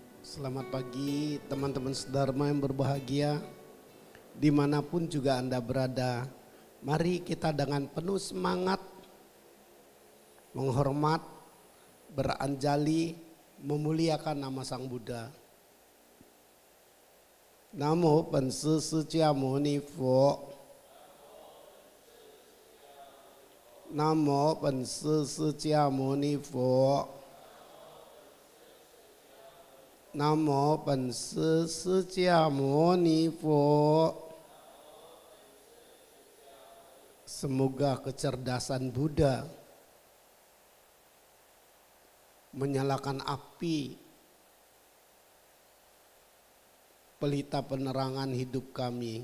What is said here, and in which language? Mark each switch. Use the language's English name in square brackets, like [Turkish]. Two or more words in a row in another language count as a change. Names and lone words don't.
[Indonesian] Selamat pagi teman-teman sedharma yang berbahagia, dimanapun juga Anda berada. Mari kita dengan penuh semangat, menghormat, beranjali, memuliakan nama Sang Buddha. [Chinese] 南无本师释迦牟尼佛. 南无本师释迦牟尼佛. 南无本师释迦牟尼佛. [Indonesian] Semoga kecerdasan Buddha menyalakan api pelita penerangan hidup kami.